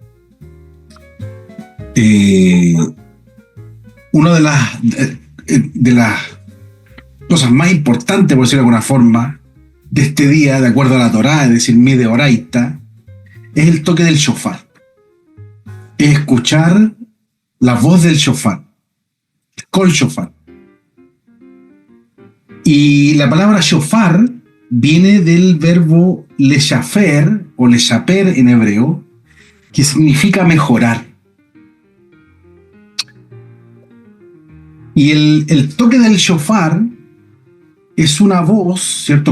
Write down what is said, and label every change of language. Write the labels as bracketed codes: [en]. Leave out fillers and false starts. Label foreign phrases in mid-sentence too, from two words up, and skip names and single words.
[es] Una de las cosas más importantes, por decirlo de alguna forma, de este día, de acuerdo a la Torá, es decir, mi de Oraita, es el toque del shofar. Es escuchar la voz del shofar, [he] קול שופר. [es] Y la palabra shofar viene del verbo leshafer o leshaper en hebreo, que significa mejorar. Y el toque del shofar es una voz, ¿cierto?